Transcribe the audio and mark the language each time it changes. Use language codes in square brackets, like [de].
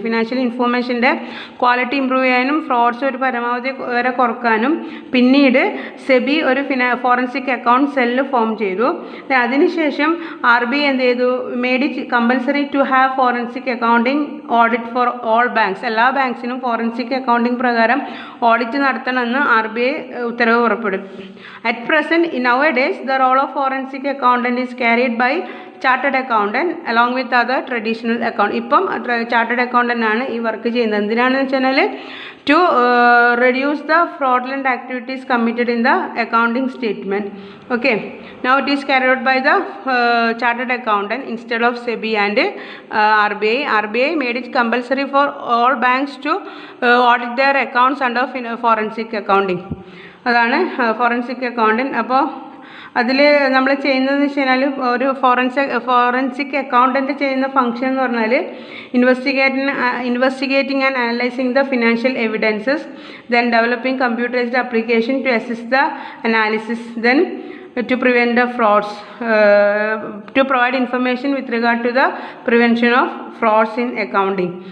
[ml] Financial ഇൻഫർമേഷൻ്റെ quality improve ചെയ്യാനും fruits ഒരു പരമാവധി വരെ കുറക്കാനും പിന്നീട് സെബി ഒരു ഫോറൻസിക് അക്കൗണ്ട് സെല്ല് ഫോം ചെയ്തു. അതിനുശേഷം RBI എന്ത് ചെയ്തു, [en] Made it compulsory to have forensic accounting audit for all banks. [ml] എല്ലാ ബാങ്ക്സിനും ഫോറൻസിക് അക്കൗണ്ടിങ് പ്രകാരം ഓഡിറ്റ് നടത്തണമെന്ന് RBI ഉത്തരവ് പുറപ്പെടും. [en] At present, in nowadays, the role of forensic accountant is carried by chartered accountant along with other traditional account. [ml] ഇപ്പം chartered accountant ആണ് ഈ work ചെയ്യുന്നത്. എന്തിനാണെന്ന് വെച്ചാൽ [en] To reduce the fraudulent activities committed in the accounting statement. Okay, now it is carried out by the chartered accountant instead of SEBI and RBI. RBI made it compulsory for all banks to audit their accounts under forensic accounting. [ml] അതാണ് forensic accountant. അപ്പോൾ അതിൽ നമ്മൾ ചെയ്യുന്നതെന്ന് വെച്ച് കഴിഞ്ഞാൽ ഒരു forensic accountant ചെയ്യുന്ന function എന്ന് പറഞ്ഞാൽ [en] Investigating and analysing the financial evidences, then developing computerised application to assist the analysis, then to prevent the frauds, to provide information with regard to the prevention of frauds in accounting.